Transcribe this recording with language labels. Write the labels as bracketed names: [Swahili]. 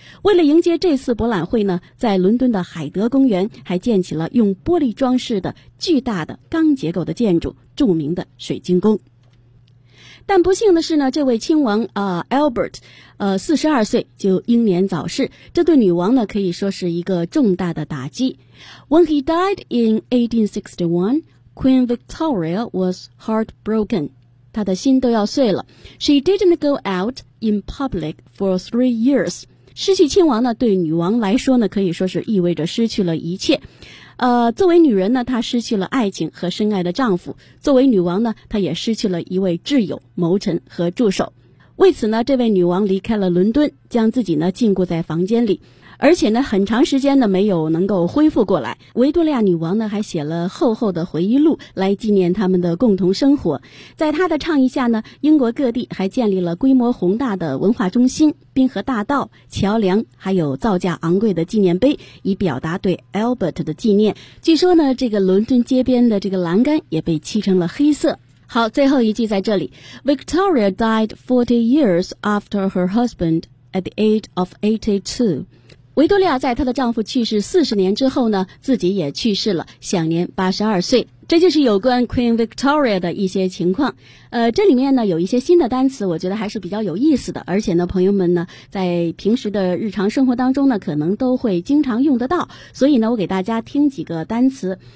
[Chinese] 为了迎接这次博览会呢，在伦敦的海德公园还建起了用玻璃装饰的巨大的钢结构的建筑，著名的水晶宫。但不幸的是呢，这位亲王Albert 42岁就英年早逝，这对女王呢可以说是一个重大的打击。 [English] When he died in 1861,Queen Victoria was heartbroken. [Chinese] 她的心都要碎了。 [English] She didn't go out in public for 3 years. [Chinese] 失去亲王呢，对女王来说呢，可以说是意味着失去了一切。作为女人呢，她失去了爱情和深爱的丈夫；作为女王呢，她也失去了一位挚友、谋臣和助手。为此呢，这位女王离开了伦敦，将自己呢禁锢在房间里，而且呢很长时间呢没有能够恢复过来。维多利亚女王呢还写了厚厚的回忆录来纪念他们的共同生活。在她的倡议下呢，英国各地还建立了规模宏大的文化中心、滨河大道、桥梁，还有造价昂贵的纪念碑，以表达对 Albert 的纪念。据说呢，这个伦敦街边的这个栏杆也被漆成了黑色。好，最后一句在这里。 [English] Victoria died 40 years after her husband at the age of 82. [Chinese] 维多利亚在她的丈夫去世40年之后呢，自己也去世了，享年82岁。这就是有关 Queen Victoria 的一些情况。这里面呢有一些新的单词，我觉得还是比较有意思的，而且呢朋友们呢在平时的日常生活当中呢可能都会经常用得到，所以呢我给大家听几个单词。